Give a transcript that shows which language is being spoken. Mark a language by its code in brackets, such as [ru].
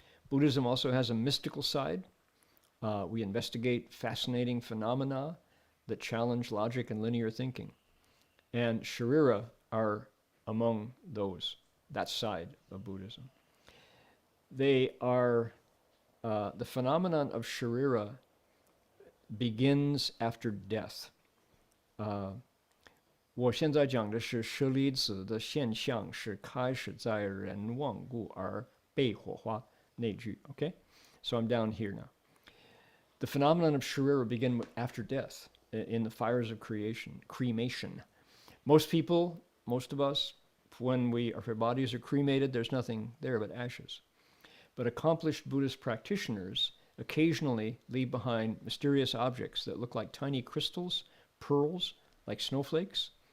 [en] Buddhism also has a mystical side. We investigate fascinating phenomena that challenge logic and linear thinking. And Sharira are among that side of Buddhism. They are, the phenomenon of Sharira begins after death. [zh] 我现在讲的是舍利子的现象是开始在人忘故而被火化那句. [en] Okay? So I'm down here now. The phenomenon of Sharira begin after death, in the fires of cremation. Most people, most of us, when our bodies are cremated, there's nothing there but ashes. But accomplished Buddhist practitioners occasionally leave behind mysterious objects that look like tiny crystals, pearls, like snowflakes.